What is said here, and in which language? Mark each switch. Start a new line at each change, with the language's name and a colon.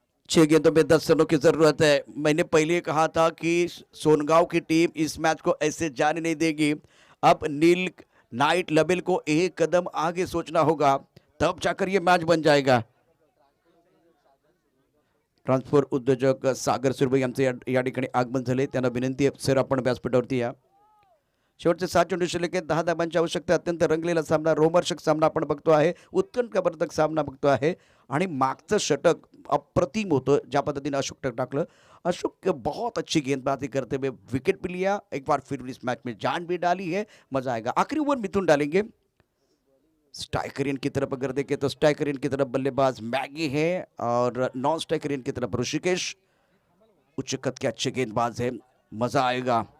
Hindi: 6 गेंदों में 10 रनों की जरूरत है। मैंने पहले कहा था कि सोनगांव की टीम इस मैच को ऐसे जाने नहीं देगी। अब नील नाइट लेवल को एक कदम आगे सोचना होगा, तब जाकर ये मैच बन जाएगा।
Marathi: ट्रान्सफर उद्योजक सागर सुरभई यांचे या ठिकाणी आगमन झाले, त्यांना विनंती आहे सर आपण व्यासपीठावरती या। शेवटचे 7 चेंडू
Hindi: लेके
Marathi: 10 धावांची आवश्यकता, अत्यंत रंगलेला सामना, रोमहर्षक सामना आपण बघतो आहे, उत्कंठवर्धक सामना बघतो आहे, आणि मागचं षटक अप्रतिम होतं ज्या पद्धतीने अशोक टाकलं।
Hindi: अशोक बहुत अच्छी गेंदबाजी करते हुए विकेट भी लिया, एक बार फिर इस मैच में जान भी डाली है, मजा आएगा। आखिरी ओवर मिथुन डालेंगे। स्ट्राइकरियन की तरफ अगर देखें तो स्ट्राइकरियन की तरफ बल्लेबाज मैगी है, और नॉन स्ट्राइकरियन की तरफ ऋषिकेश, उच्च कद के अच्छे गेंदबाज है, मजा आएगा।